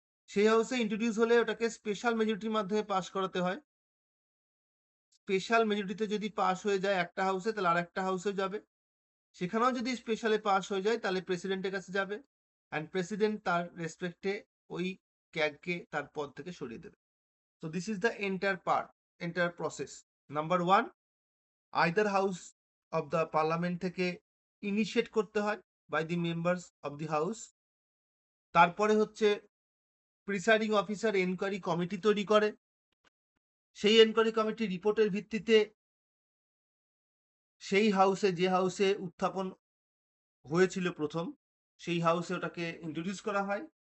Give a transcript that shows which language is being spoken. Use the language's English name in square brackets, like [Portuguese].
[Bangla] সেই হাউসে ইন্ট্রোডিউস হলে ওটাকে স্পেশাল মেজরিটির মাধ্যমে পাস করাতে হয়। স্পেশাল মেজরিটিতে যদি পাস হয়ে যায় একটা হাউসে, তাহলে আর একটা হাউসে যাবে। সেখানেও যদি স্পেশালে পাস হয়ে যায় তাহলে প্রেসিডেন্টের কাছে যাবে, অ্যান্ড প্রেসিডেন্ট তার রেসপেক্টে ওই ক্যাগকে তার পদ থেকে সরিয়ে দেবে। [English] So this is the entire process. Number one, either house of the parliament [Bangla] থেকে [English] initiate [Bangla] করতে হয় [English] By the members of the house. [Bangla] তারপরে হচ্ছে প্রিসাইডিং অফিসার এনকোয়ারি কমিটি তৈরি করে। সেই এনকোয়ারি কমিটি রিপোর্টের ভিত্তিতে সেই হাউসে, যে হাউসে উত্থাপন হয়েছিল প্রথম, সেই হাউসে ওটাকে ইন্ট্রোডিউস করা হয়।